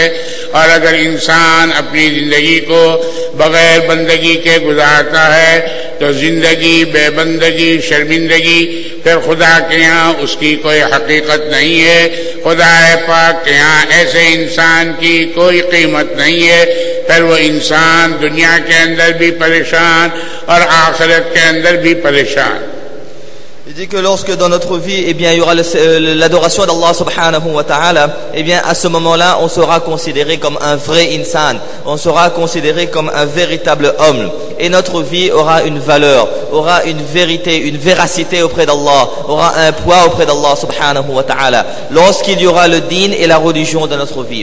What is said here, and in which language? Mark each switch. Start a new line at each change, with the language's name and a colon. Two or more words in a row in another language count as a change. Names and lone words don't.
Urdu: اور اگر انسان اپنی زندگی کو بغیر بندگی کے گزارتا ہے تو زندگی بے بندگی، شرمندگی، پھر خدا کے یہاں اس کی کوئی حقیقت نہیں ہے۔ خدا پاک کے یہاں ایسے انسان کی کوئی قیمت نہیں ہے، پھر وہ انسان دنیا کے اندر بھی پریشان اور آخرت کے اندر بھی پریشان۔
French: Il dit que lorsque dans notre vie, eh bien, il y aura l'adoration d'Allah
Arabic: سبحانه وتعالى,
French: eh bien, à ce moment-là, on sera considéré comme un vrai insan, on sera considéré comme un véritable homme. Et notre vie aura une valeur, aura une vérité, une véracité auprès d'Allah, aura un poids auprès d'Allah
Arabic: سبحانه وتعالى,
French: lorsqu'il y aura le din et la religion dans notre vie.